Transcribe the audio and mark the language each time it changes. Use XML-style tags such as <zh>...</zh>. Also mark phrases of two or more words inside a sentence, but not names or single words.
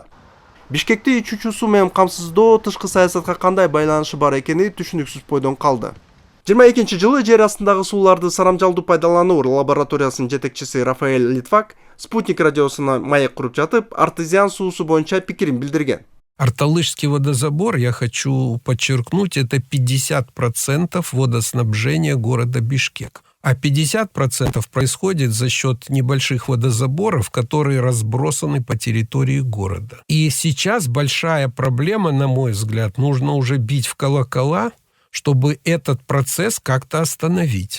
<ky>Бишкекти ичүүчү суу менен камсыздоо тышкы саясатка кандай байланышы бар экени түшүнүксүз бойдон калды. 22-жылы жер астындагы сууларды сарамжалдуу пайдалануу лабораториясынын жетекчиси Рафаэль Литвак Спутник радиосуна маек куруп жатып, артезиан суусу боюнча пикирин билдирген.</ky> <ru>Арталышский водозабор, я хочу подчеркнуть, это 50% водоснабжения города Бишкек. А 50% происходит за счет небольших водозаборов, которые разбросаны по территории города. И сейчас большая проблема, на мой взгляд, нужно уже бить в колокола, чтобы этот процесс как-то остановить.</ru>